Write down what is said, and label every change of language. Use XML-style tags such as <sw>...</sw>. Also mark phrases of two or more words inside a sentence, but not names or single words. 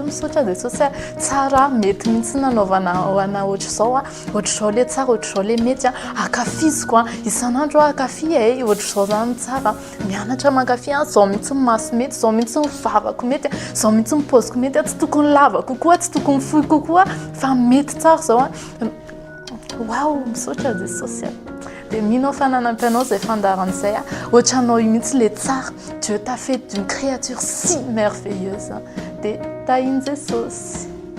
<mg>misaotra Jesosy tsara mety mihitsy nanaovana ohatr'izao ohatr'izao le tsara ohatr'izao le mety akafiziko isan'andro akafi ohatr'izao zany tsara mianatra mankafy zao mihitsy ny maso mety zao mihitsy ny vavako mety zao mihitsy ny paoziko mety tsy tokony lava kokoa tsy tokony fohy kokoa fa mety tsara zao wow misaotra Jesosy dia minao fananampianao zay fandaran'izay ohatranao io mihitsy le tsara</mg> <fr>Dieu t'a fait d'une créature si merveilleuse</fr> <mg>dia tahiny Jesosy</mg>